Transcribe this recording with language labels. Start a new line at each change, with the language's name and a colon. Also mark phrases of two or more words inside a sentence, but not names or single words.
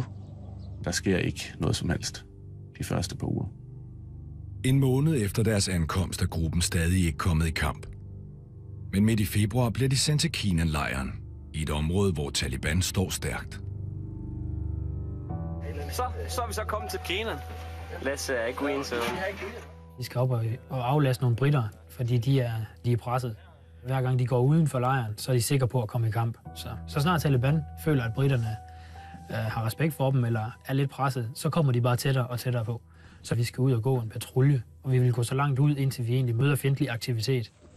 Danish: Der sker ikke noget som helst de første par uger. En måned efter deres ankomst er gruppen stadig ikke kommet i kamp. Men midt i februar bliver de sendt til Kenan-lejren, i et område, hvor Taliban står stærkt. Så er vi så kommet til Kenan.
English: Let's go in, so.
Danish: De skal op og aflaste nogle britter, fordi de er presset. Hver gang de går uden for lejren, så er de sikre på at komme i kamp. Så snart Taliban føler, at britterne har respekt for dem eller er lidt presset, så kommer de bare tættere og tættere på. Så vi skal ud og gå en patrulje, og vi vil gå så langt ud, indtil vi egentlig møder fjendtlig aktivitet.